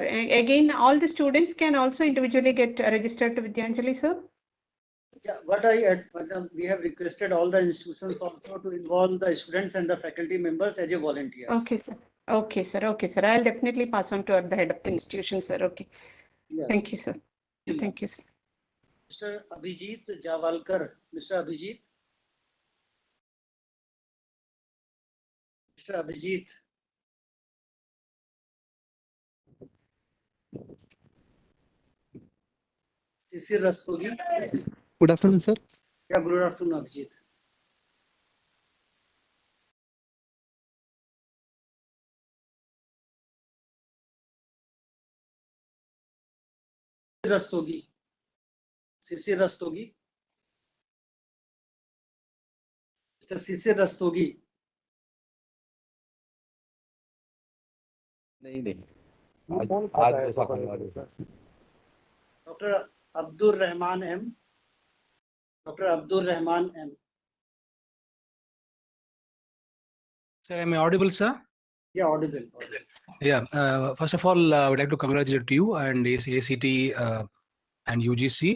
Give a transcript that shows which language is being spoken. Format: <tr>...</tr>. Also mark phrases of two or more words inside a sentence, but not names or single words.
<en>Again, all the students can also individually get registered to Vidyanjali, sir? Yeah, we have requested all the institutions also to involve the students and the faculty members as a volunteer. Okay, sir. Okay, sir. Okay, sir. I'll definitely pass on to the head of the institution, sir. Okay. Yeah. Thank you, sir. Thank you, sir. Mr. Abhijit Javalkar. Mr. Abhijit. Mr. Abhijit. Sisir Rastogi. Good afternoon, sir. Yeah, good afternoon, Abhijit. Rastogi. Sisir Rastogi. Mr. Sisir Rastogi.</en> <hi>नहीं आज</hi> <en>Dr. Abdur Rahman M. Dr. Abdur Rahman M. Sir, am I audible, sir? Yeah, audible. Yeah. First of all, I would like to congratulate you and AICTE and UGC.</en>